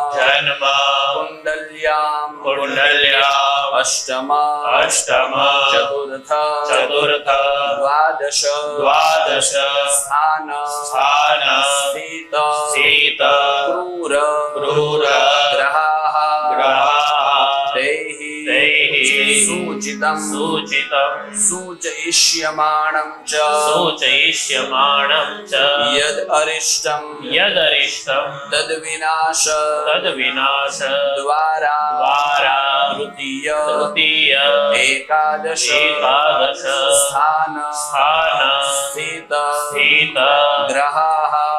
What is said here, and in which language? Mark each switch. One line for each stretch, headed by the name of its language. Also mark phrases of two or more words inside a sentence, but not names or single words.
Sanskrit: કુંડલ્યામ અષ્ટમ ચતુર્થ દ્વાદશ સ્થાન સ્થિત ક્રૂર ગ્રહાઃ તૈઃ सूचितं सूचयिष्यमाणं च यद् अरिष्टं तद्विनाश द्वारा तृतीय एकादश स्थान स्थित ग्रहाः